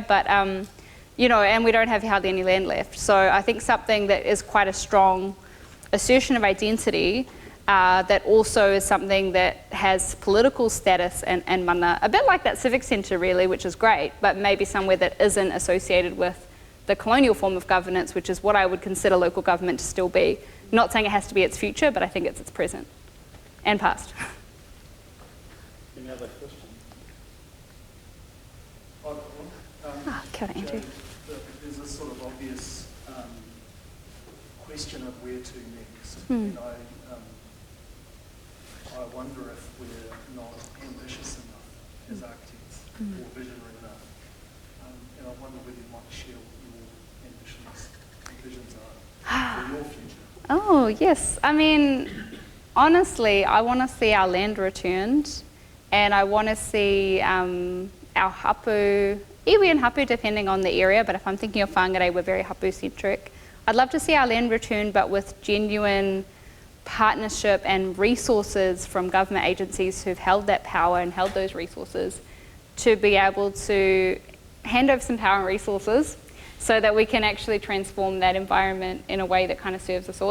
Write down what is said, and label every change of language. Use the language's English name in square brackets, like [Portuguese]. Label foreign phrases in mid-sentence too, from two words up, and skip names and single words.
[English] But you know, and we don't have hardly any land left. So I think something that is quite a strong assertion of identity, that also is something that has political status and mana, a bit like that Civic Centre really, which is great, but maybe somewhere that isn't associated with the colonial form of governance, which is what I would consider local government to still be. Not saying it has to be its future, but I think it's its present and past. Any other questions? [Māori] Kia ora, Andrew. [English] Jade, there's a sort of obvious question of where to next. And I wonder if we're not ambitious enough as architects or visionary enough. And I wonder whether you might share what your ambitions and visions are for your future. Oh, yes. I mean, honestly, I want to see our land returned, and I want to see our [Māori] hapu, iwi [English] and hapu depending on the area, but if I'm thinking of Whangarei, we're very hapu-centric. I'd love to see our land returned, but with genuine partnership and resources from government agencies who've held that power and held those resources to be able to hand over some power and resources so that we can actually transform that environment in a way that kind of serves us all.